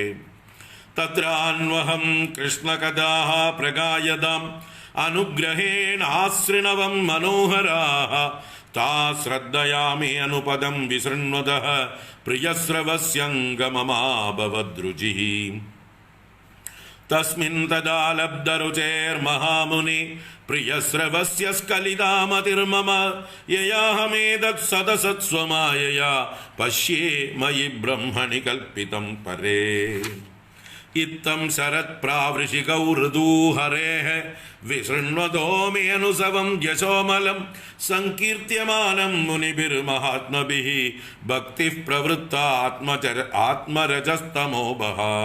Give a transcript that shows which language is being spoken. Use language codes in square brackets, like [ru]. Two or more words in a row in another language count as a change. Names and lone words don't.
[sa] तत्रान्वहं कृष्णकथाः प्रगायताम् अनुग्रहेणाश्रिणवं मनोहराः ता श्रद्धयामि अनुपदं विशृण्वतः प्रियश्रवस्यङ्गममाभवद्रुचिः। തസ്മിൻ തദാ ലബ്ധരുചേർമഹാമുനി പ്രിയശ്രവസ്യ സ്കലിതാമതിർമമ യയാഹമേതത് സദസത്സ്വമായയാ പശ്യേ മയി ബ്രഹ്മണി കൽപ്പിതം പരേ. ഇത്തം ശരത് പ്രാവൃഷികൗ ഋതൂഹരേഃ വിശൃണ്വതോ മേനുസവം യശോമലം സങ്കീർത്യമാനം മുനിഭിർമഹാത്മഭിഃ ഭക്തിഃ പ്രവൃത്ത ആത്മരജസ്തമോഭഃ.